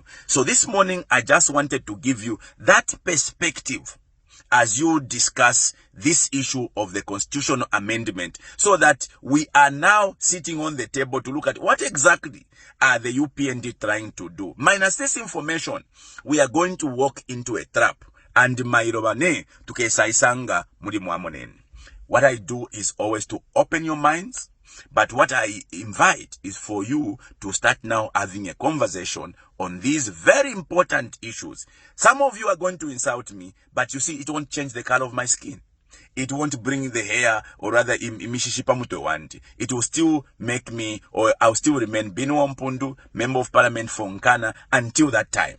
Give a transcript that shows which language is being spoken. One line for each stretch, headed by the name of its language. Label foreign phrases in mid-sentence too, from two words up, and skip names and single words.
English: So this morning, I just wanted to give you that perspective as you discuss this issue of the constitutional amendment, so that we are now sitting on the table to look at what exactly are the UPND trying to do. Minus this information, we are going to walk into a trap. And mairobane tukesaisanga muri mwamonene. What I do is always to open your minds, but what I invite is for you to start now having a conversation on these very important issues. Some of you are going to insult me, but you see, it won't change the color of my skin. It won't bring the hair, or rather, it will still make me, or I'll still remain Binwell Mpundu, Member of Parliament for Nkana, until that time.